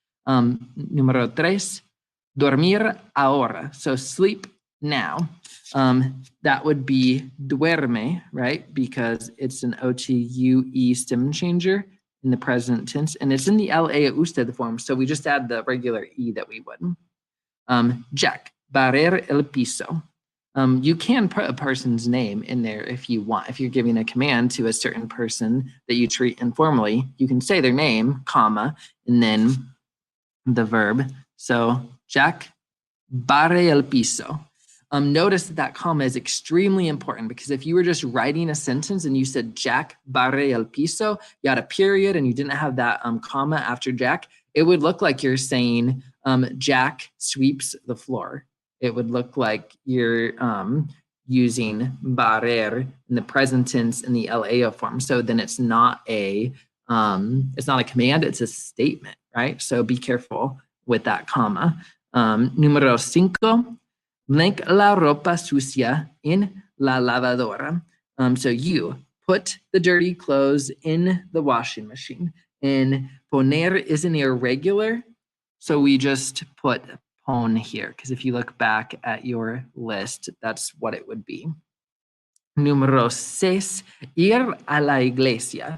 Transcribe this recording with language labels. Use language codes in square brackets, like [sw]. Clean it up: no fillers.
[es] Número tres, dormir ahora. [en] So sleep now. That would be duerme, right? Because it's an O-T-U-E stem changer in the present tense, and it's in the L-A usted form, so we just add the regular E that we would. Jack, [es] barrer el piso. [en] You can put a person's name in there if you want. If you're giving a command to a certain person that you treat informally, you can say their name, comma, and then the verb. [es] So Jack barre el piso. [en] Notice that comma is extremely important because if you were just writing a sentence and you said [es] Jack barre el piso, [en] you had a period and you didn't have that comma after Jack, it would look like you're saying Jack sweeps the floor. It would look like you're using barrer in the present tense in the LAO form. So then it's not a command, it's a statement, right? So be careful with that comma. [es] Número 5, blank la ropa sucia en la lavadora. [en] So you put the dirty clothes in the washing machine. And poner is an irregular, so we just put pon here, because if you look back at your list, that's what it would be. [es] Número 6, ir a la iglesia.